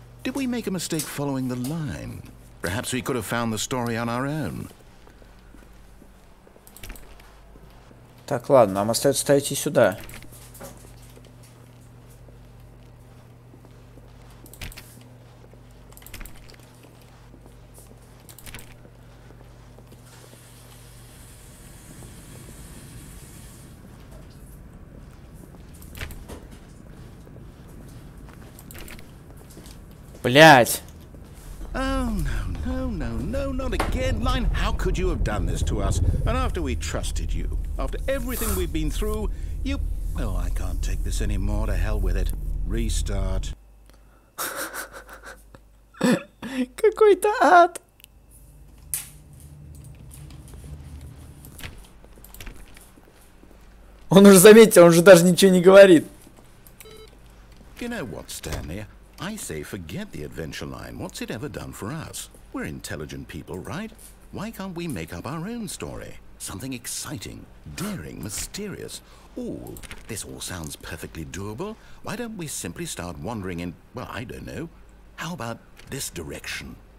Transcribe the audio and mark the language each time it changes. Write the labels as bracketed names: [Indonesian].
[English] Did we make a mistake following the line? Perhaps we could have found the story on our own. [Russian] Так, ладно, нам остается идти сюда. Блять. [English] Oh, no, not again. Line, how could you have done this to us? And after we trusted you, after everything we've been through, you... Oh, I can't take this anymore. To hell with it. Restart. [Russian] Какой-то ад. Он уже, заметьте, он уже даже ничего не говорит. [English] You know what, Stanley? I say forget the adventure line. What's it ever done for us? We're intelligent people, right? Why can't we make up our own story? Something exciting, daring, mysterious. Ooh, this all sounds perfectly doable. Why don't we simply start wandering in, well, I don't know. How about this direction?